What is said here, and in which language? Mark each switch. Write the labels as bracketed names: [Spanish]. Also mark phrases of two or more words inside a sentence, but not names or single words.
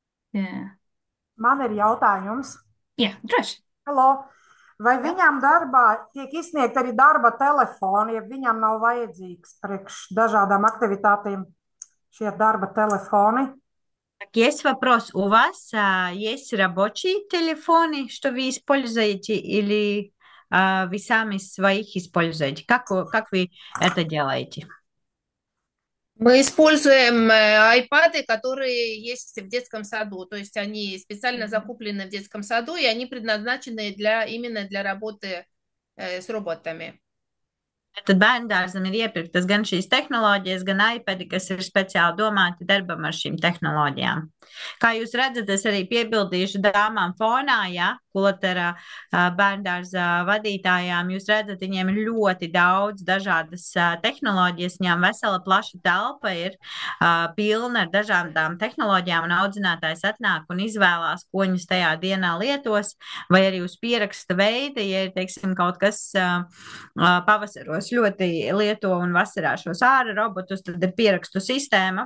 [Latvian] Jā, Man ir jautājums. jā, droši. Hello. Vai Jā. viņam darbā tiek izsniegt arī darba telefoni, ja viņam nav vajadzīgs priekš dažādām aktivitātēm šie darba telefoni? [Russian] Так, есть вопрос. У вас есть рабочие телефоны, что вы используете, или вы сами своих используете? Как вы это делаете? Мы используем iPad, которые есть в детском саду, то есть они специально закуплены в детском саду, и они предназначены именно для работы с роботами. [Latvian] Tad bērndārzam ir iepirktas gan šīs tehnoloģijas, gan iPadi, kas ir speciāli domāti darbam ar šīm tehnoloģijām. Kā jūs redzat, es arī piebildīšu dāmām fonā, ja, Kulatera bērndārza vadītājām. Jūs redzat, viņiem ir ļoti daudz dažādas tehnoloģijas, viņām vesela plaša telpa ir pilna ar dažādām tehnoloģijām, un audzinātājs atnāk un izvēlās, ko viņus tajā dienā lietos, vai arī uz pieraksta veida, ja ir, teiksim, kaut kas pavasaros ļoti lieto un vasarā šos ārā robotus, tad ir pierakstu sistēma.